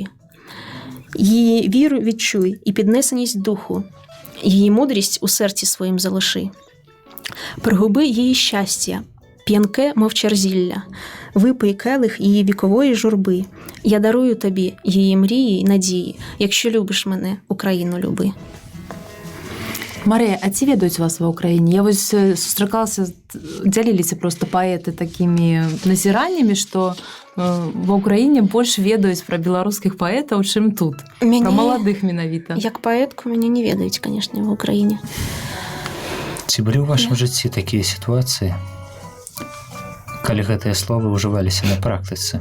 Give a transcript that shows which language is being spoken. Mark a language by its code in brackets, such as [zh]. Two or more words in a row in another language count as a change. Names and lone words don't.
[uk] Її віру відчуй і піднесеність духу, її мудрість у серці своїм залиши. Пригуби її щастя, п'янке, мов черзілля, випий келих її вікової журби. Я дарую тобі її мрії й надії, якщо любиш мене, Україну люби. [be] Марія, а ці ведаюць вас ва ўкраіне? Я вось сустракалася, дзяліліся просто паэты такімі назіраннямі, што ва ўкраіне больш ведаюць пра беларускіх паэтаў, чым тут. Пра маладых менавіта. Як паэтку мяне не ведаюць, канешне, ва ўкраіне. Ці былі ў вашым жыцці такія сітуацыі, калі гэтыя словы ўжываліся на практыцы?